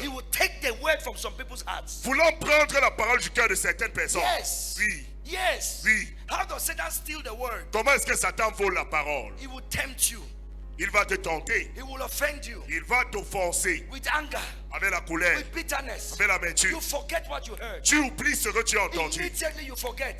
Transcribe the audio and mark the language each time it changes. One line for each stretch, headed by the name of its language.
English: He will take the word from some people's hearts.
French: Voulant prendre la parole du cœur de certaines personnes.
English: Yes.
French: Oui.
English: Yes.
French: Oui.
English: How does Satan steal the word?
French: Comment est-ce que Satan vole la parole?
English: He will tempt you.
French: Il va te tenter.
English: He will offend you
French: Il va t'offenser
English: with anger,
French: avec la colère,
English: with bitterness.
French: avec l'amertume.
English: You forget what you heard.
French: Tu oublies ce que tu as entendu.
English: Immediately you forget.